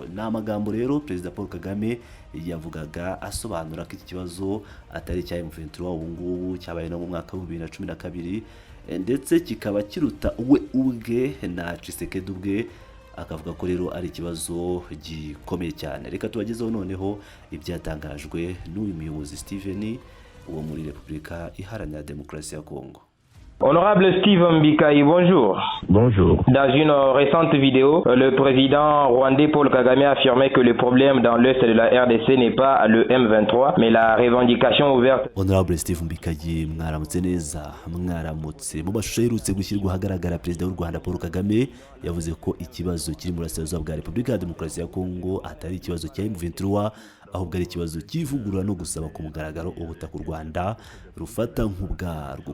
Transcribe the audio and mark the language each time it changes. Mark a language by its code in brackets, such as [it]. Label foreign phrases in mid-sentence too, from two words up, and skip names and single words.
[rw] Ni amagambo rero Perezida Paul Kagame yavugaga asobanura ko iki kibazo atari icya M23 ubu ngubu, cyabaye no mu mwaka wa 2012 ndetse kikaba kiruta we ubwe na Tshisekedi ubwe. Akavuga ko rero ari ikibazo gikomeye cyane. Reka tubagezeho noneho ibyatangajwe n'uyu muyobozi Steven wo muri Repubulika Iharanira Demokarasi ya Kongo. [fr] Honorable Steve Mbikaï, bonjour. Bonjour. Dans une récente vidéo, le président rwandais Paul Kagame a affirmé que le problème dans l'est de la RDC n'est pas le M23, mais la revendication ouverte. [rw] Honorable Steve Mbikaï, mwaramutse neza, mwaramutse. Mu mashusho yerutse gushyirwa ahagaragara Perezida w'u Rwanda Paul Kagame yavuze ko ikibazo kiri mu Burasirazuba bwa Repubulika ya Demokarasi ya Kongo atari ikibazo cya M23, ahubwo ari ikibazo cy'ivugurura no gusaba ku mugaragaro ubutaka u Rwanda rufata nk'ubwarwo.